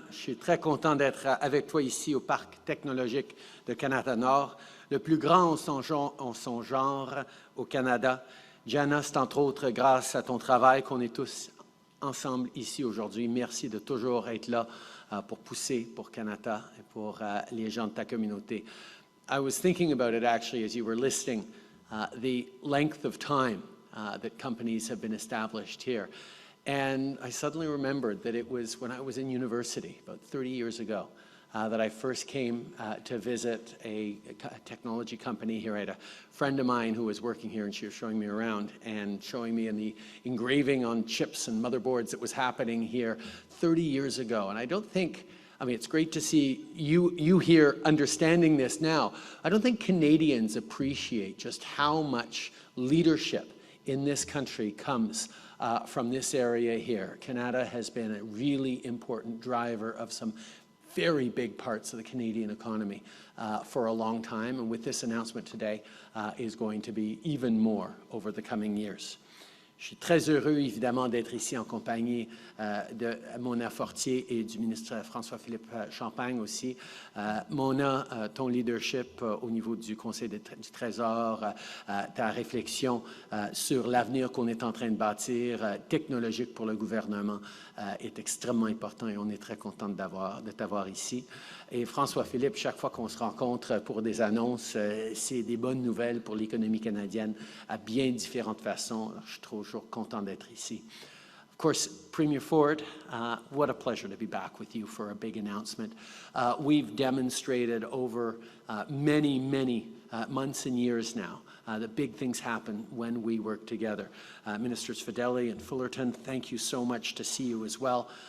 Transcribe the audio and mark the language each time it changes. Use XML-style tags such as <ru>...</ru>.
<fr>Je suis très content d'être avec toi ici au Parc technologique de Kanata Nord, le plus grand en son genre au Canada. Jenna, c'est entre autres grâce à ton travail qu'on est tous ensemble ici aujourd'hui. Merci de toujours être là pour pousser pour Kanata et pour les gens de ta communauté.</fr> <en>I was thinking about it actually as you were listing the length of time that companies have been established here. And I suddenly remembered that it was when I was in university, about 30 years ago, that I first came to visit a technology company here. I had a friend of mine who was working here, and she was showing me around and showing me in the engraving on chips and motherboards that was happening here 30 years ago. And I don't think, I mean, it's great to see you here understanding this now. I don't think Canadians appreciate just how much leadership in this country comes from this area here. Canada has been a really important driver of some very big parts of the Canadian economy for a long time, and with this announcement today is going to be even more over the coming years.</en> <fr>Je suis très heureux, évidemment, d'être ici en compagnie de Mona Fortier et du ministre François-Philippe Champagne aussi. Mona, ton leadership au niveau du Conseil du Trésor, ta réflexion sur l'avenir qu'on est en train de bâtir, technologique pour le gouvernement, est extrêmement important et on est très content de t'avoir ici. Et François-Philippe, chaque fois qu'on se rencontre pour des annonces, c'est des bonnes nouvelles pour l'économie canadienne à bien différentes façons. Alors, je suis toujours content d'être ici.</fr> <en>Of course, Premier Ford, what a pleasure to be back with you for a big announcement. We've demonstrated over many months and years now that big things happen when we work together. Ministers Fedeli and Fullerton, thank you so much to see you as well.</en>